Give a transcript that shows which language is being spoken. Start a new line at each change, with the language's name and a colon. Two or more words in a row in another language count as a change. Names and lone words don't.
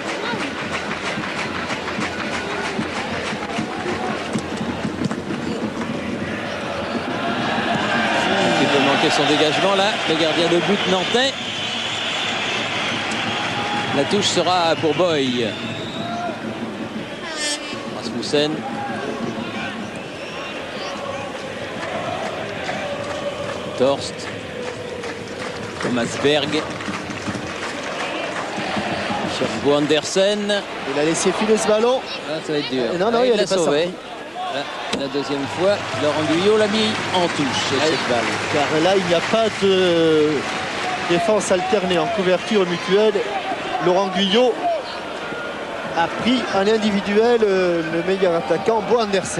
French: Il peut manquer son dégagement là, le gardien de but nantais. La touche sera pour Boy. Rasmussen. Torst. Thomas Berg. Bo Andersen. Il a laissé filer ce ballon. Ah, ça va être dur. Non, il l'a sauvé. La deuxième fois, Laurent Guyot l'a mis en touche cette balle. Car là, il n'y a pas de défense alternée en couverture mutuelle. Laurent Guyot a pris en individuel le meilleur attaquant, Bo Andersen.